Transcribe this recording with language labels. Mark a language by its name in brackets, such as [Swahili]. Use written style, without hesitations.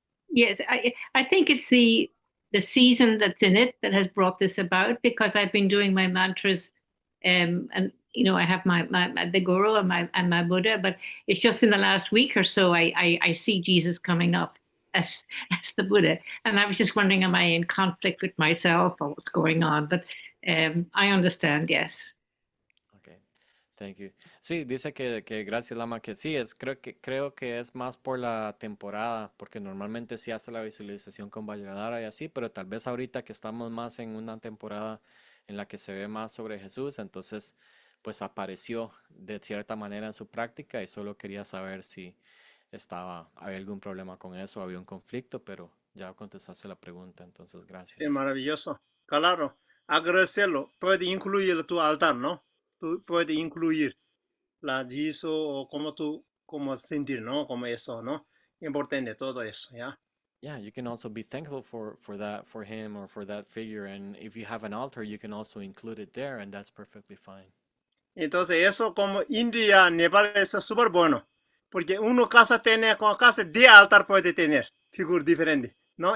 [English] Yes, I think it's the season that's in it that has brought this about, because I've been doing my mantras, and you know, I have my the guru and my Buddha, but it's just in the last week or so I see Jesus coming up as the Buddha, and I was just wondering, am I in conflict with myself or what's going on? But I understand, yes. Okay, thank you. [Spanish] Sí, dice que gracias Lama, que sí, creo que es más por la temporada, porque normalmente sí hace la visualización con Vajradhara y así, pero tal vez ahorita que estamos más en una temporada en la que se ve más sobre Jesús, entonces pues apareció de cierta manera en su práctica y solo quería saber si había algún problema con eso, había un conflicto, pero ya contestaste la pregunta, entonces gracias. Es maravilloso. Claro, agradecerlo. Puede incluir tu altar, ¿no? Tú puedes incluir la Jesus o como tú, como sentir, ¿no? Como eso, ¿no? Importante todo eso, ¿ya? [English] yeah, you can also be thankful for that, for him or for that figure. And if you have an altar, you can also include it there, and that's perfectly fine. [Spanish] Entonces eso como India, Nepal, eso es súper bueno. Porque uno casa tiene, con casa de altar puede tener figuras diferentes, ¿no?